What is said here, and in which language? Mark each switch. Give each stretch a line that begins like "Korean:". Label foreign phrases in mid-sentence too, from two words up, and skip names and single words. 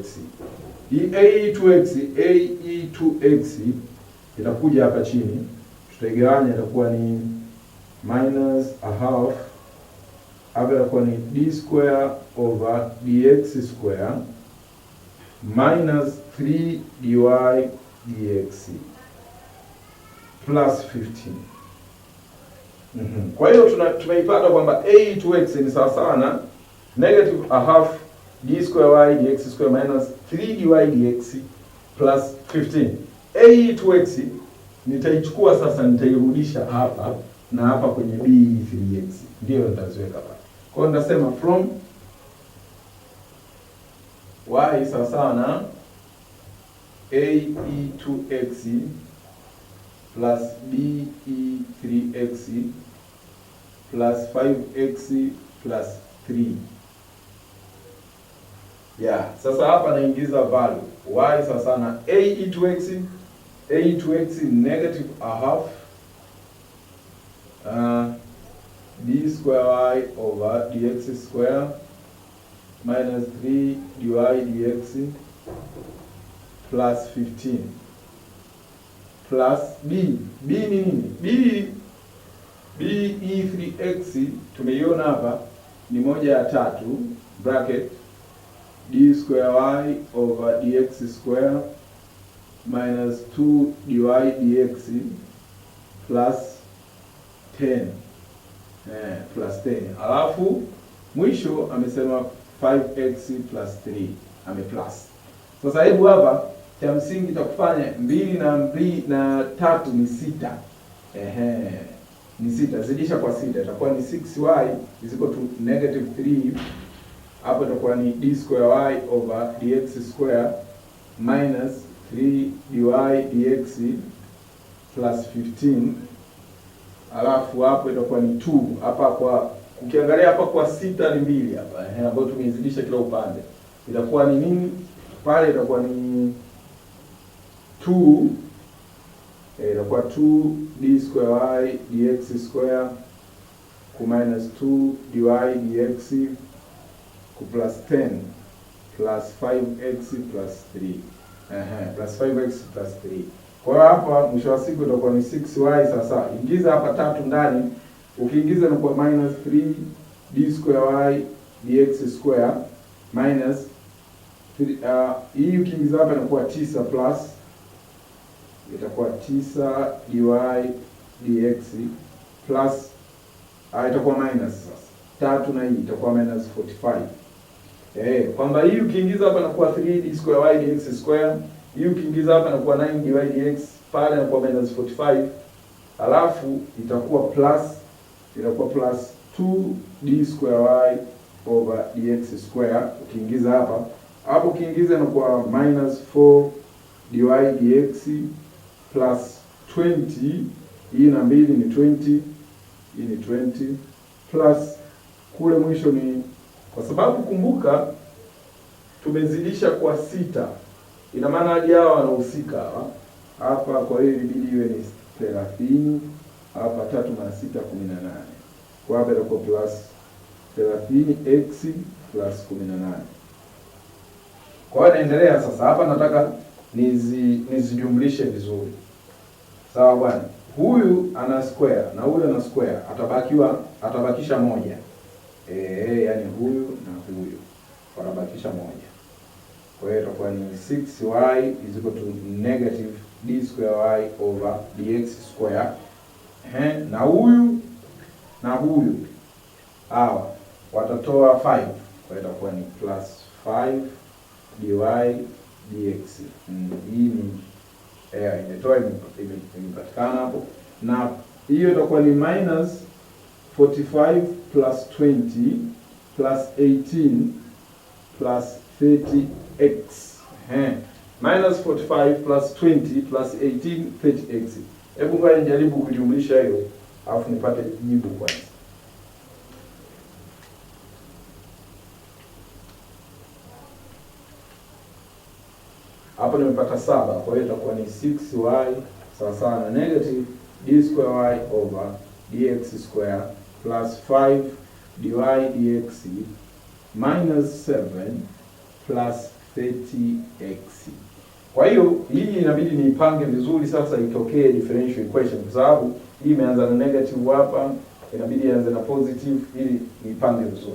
Swahili: Hii a e 2x itakuja hapa chini, tutaigawanya, itakuwa ni
English: minus a half,
Swahili: hapa itakuwa ni
English: d square over dx square minus 3 dy dx plus 15.
Swahili: Kwa hiyo tumeipata kwamba a e 2x ni sawa sawa na
English: negative a half d square y dx square minus 3 dy dx plus 15.
Swahili: a e 2x nitaichukua sasa, nitairudisha hapa na hapa kwenye b 3x, ndio nitaziweka hapa. Kwa hiyo nitasema from y sawa sawa na
English: a e 2x plus b e 3x plus 5x plus 3.
Swahili: Sasa hapa naingiza value y sawa sawa na a e 2x
English: negative a half d square y over dx square minus 3 dy dx plus 15 plus b
Swahili: ni nini? b e 3x tumeiona hapa ni 1/3
English: bracket d square y over dx square minus 2 dy dx plus 10 plus 10.
Swahili: Alafu mwisho amesema
English: 5x plus 3
Swahili: ame plus. Sasa hebu hapa cha msingi cha kufanya 2 na 3 ni 6. Ni 6, zidisha kwa 6 itakuwa ni
English: 6y is equal to negative 3.
Swahili: Hapo itakuwa ni
English: d square y over dx square minus 3 dy dx plus 15.
Swahili: Alafu hapo itakuwa ni 2. Hapa kwa ukiangalia hapa kwa 6 ni 2 hapa, ambayo tumeizidisha kila upande. Itakuwa ni nini? Pale itakuwa ni 2, itakuwa
English: 2 d square y dx square
Swahili: ku
English: minus 2 dy dx
Swahili: ku
English: plus 10 plus 5x plus 3. Plus 5x plus 3.
Swahili: Kwa hiyo hapa mwisho wa siku itakuwa ni 6y. Sasa ingiza hapa 3 ndani, ukiingiza inakuwa
English: minus 3 d square y dx square minus
Swahili: hii ukiingiza hapa inakuwa 9 plus itakuwa
English: 9 dy dx plus
Swahili: itakuwa minus sasa 3 na hii itakuwa
English: minus 45.
Swahili: Kwamba hii ukiingiza hapa inakuwa
English: 3 d square y dx square,
Swahili: hii ukiingiza hapa inakuwa
English: 9 dy dx,
Swahili: pale inakuwa
English: minus 45,
Swahili: alafu itakuwa
English: plus 2 d square y over dx square.
Swahili: Ukiingiza hapa ukiingiza inakuwa
English: minus 4 dy dx plus 20
Swahili: hii na 2 ni 20, hii ni 20 plus kule mwisho ni, kwa sababu kumbuka tumezidisha kwa 6, ina maana hadi hawa wanahusika hapa. Kwa hiyo ilibidi iwe ni 30 hapa, 3 mara 6 18, kwa hapa itakuwa
English: plus 30x plus 18.
Swahili: Kwa hiyo naendelea sasa, hapa nataka nizijumlishe vizuri. Sawa bwana, huyu ana square na huyu ana square, atabakisha moja. Yani huyu na huyu wanabakisha moja. Kwa hiyo itakuwa ni
English: 6y is equal to negative d square y over dx square.
Swahili: Na huyu na huyu hawa watatoa 5. Kwa hiyo itakuwa ni
English: plus 5 dy dx.
Swahili: Hii ni imetoa imepatikana hapo, na hiyo itakuwa ni
English: minus 45 plus 20 plus 18 plus 30x. Minus 45 plus 20 plus 18 30x.
Swahili: Hebu ngoja nijaribu kujumlisha hiyo alafu nipate jibu kwanza. Hapo nimepata 7, kwa hiyo itakuwa ni 6y sawa sawa na
English: negative d square y over dx square plus 5 dy dx minus 7 plus 30x.
Swahili: Kwa hiyo hii inabidi niipange vizuri sasa itokee
English: differential equation,
Swahili: kwa sababu hii imeanza na negative hapa, inabidi ianze na positive ili niipange vizuri.